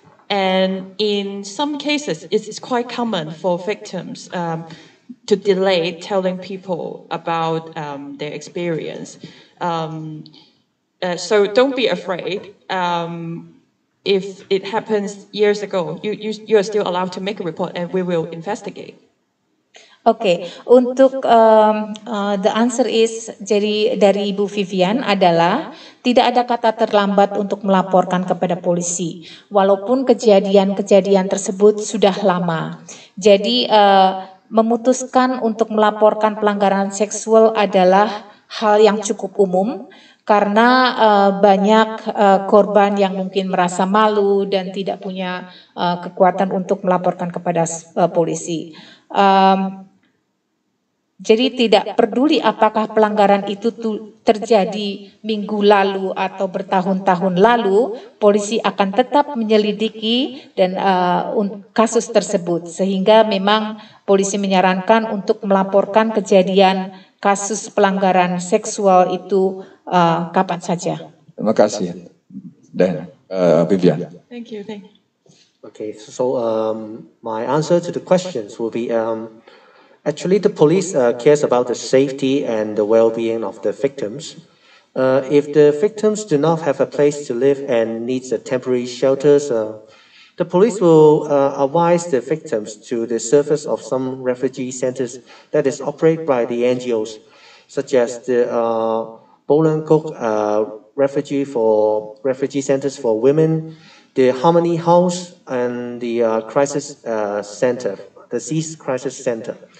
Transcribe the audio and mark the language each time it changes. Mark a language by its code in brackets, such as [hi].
[en] And in some cases, it's quite common for victims to delay telling people about their experience. So don't be afraid. If it happens years ago, you are still allowed to make a report, and we will investigate. [id] Oke, untuk [en] the answer is, [id] jadi dari Ibu Vivian adalah tidak ada kata terlambat untuk melaporkan kepada polisi, walaupun kejadian-kejadian tersebut sudah lama. Jadi memutuskan untuk melaporkan pelanggaran seksual adalah hal yang cukup umum, karena banyak korban yang mungkin merasa malu dan tidak punya kekuatan untuk melaporkan kepada polisi. Jadi tidak peduli apakah pelanggaran itu terjadi minggu lalu atau bertahun-tahun lalu, polisi akan tetap menyelidiki dan kasus tersebut. Sehingga memang polisi menyarankan untuk melaporkan kejadian kasus pelanggaran seksual itu kapan saja. Terima kasih, dan Vivian. [en] Thank you. Okay, so my answer to the questions will be actually the police cares about the safety and the well-being of the victims. If the victims do not have a place to live and needs temporary shelters, the police will advise the victims to the service of some refugee centers that is operated by the NGOs, such as the Bolan-Gok refugee centers for women, the Harmony House, and the crisis center, the Cease Crisis Center.